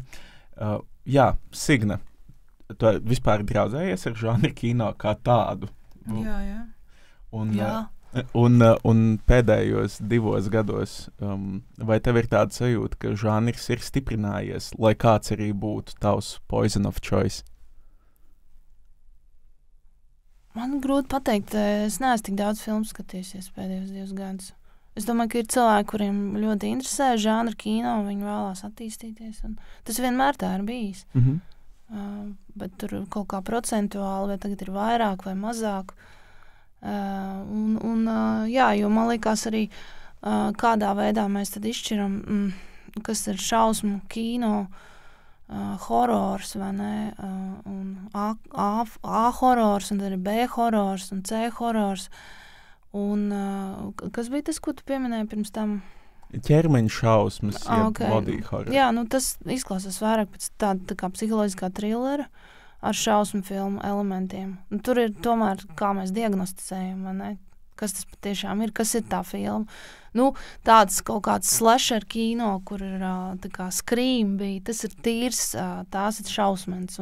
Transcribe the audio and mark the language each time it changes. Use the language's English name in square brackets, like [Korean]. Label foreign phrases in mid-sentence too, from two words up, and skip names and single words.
[Latvian] Jā, Signa, tu vispār draudzējies ar žanra kino kā tādu? Jā. Un pēdējos 2 gados, vai tev ir tāda sajūta, ka žanrs ir stiprinājies, lai kāds arī būtu tavs [English] poison of choice? [Latvian] Man grūti pateikt, es neesmu tik daudz filmu skatījusies pēdējos 2 gadus. Es domāju, ka ir cilvēki, kuriem ļoti interesē žanra kino, viņi vēlās attīstīties. Tas vienmēr tā ir bijis. Bet tur kaut kā procentuāli, vai tagad ir vairāk vai mazāk. Jā, jo man liekas arī, kādā veidā mēs tad izšķiram, kas ir šausmu kino, horors, vai ne, un A horors, un tad ir B horors, un C horors, Un kas bija tas, ko tu pieminēji pirms tam? Ķermeņa šausmas, Okay. [English] body horror. [Latvian] Jā, tas izklausās vairāk pēc tāda kā psiholoģiskā thrillera ar šausmu filmu elementiem. Un tur ir tomēr, kā mēs diagnosticējam, vai ne? Kas tas patiešām ir, kas ir tā filma. Tāds kaut kāds slasher kino, kur ir tā kā Scream bija, tas ir tīrs, tās ir šausmens.